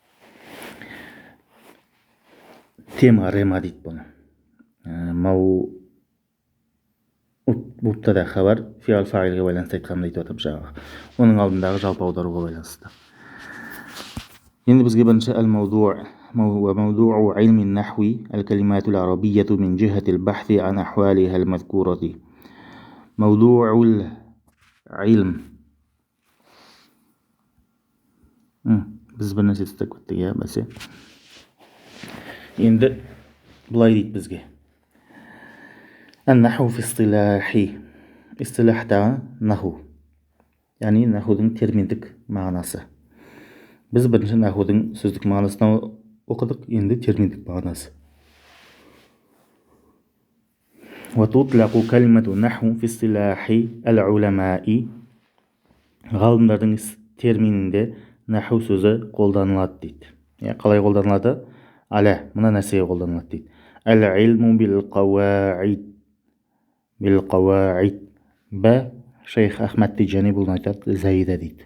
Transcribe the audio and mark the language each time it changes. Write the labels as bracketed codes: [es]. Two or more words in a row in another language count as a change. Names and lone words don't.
[kk] Тема рема дейді бұны. [ar] مبتدأ خبر, [kk] фиал фаилге байланысты айтқанымды айтып жатып жаңағы. Оның алдындағы жалпы аударуға байланысты. Енді бізге бірінші [ar] әл-мауду' وموضوع علم النحو الكلمات العربية من جهة البحث عن أحوالها المذكورة. موضوع العلم [kk] біз бір нәрсе істеп кеттік, бәсе. Енді бұлай дейді бізге. [ar] النحو في اصطلاحي. [kk] Истилахтағы наху. Яғни нахудың терминдік мағынасы. Біз бірінші нахудың сөздік мағынасына оқыдық, енді терминдік мағынасы. [ar] وتطلق كلمة نحو في اصطلاح العلماء. [kk] Ғалымдардың терминінде наху сөзі қолданылады дейді. Қалай қолданылады? Мына нәрсеге қолданылады дейді. [ar] العلم بالقواعد. [kk] Шейх Ахмад Тиджани бұлын айтады, заида дейді.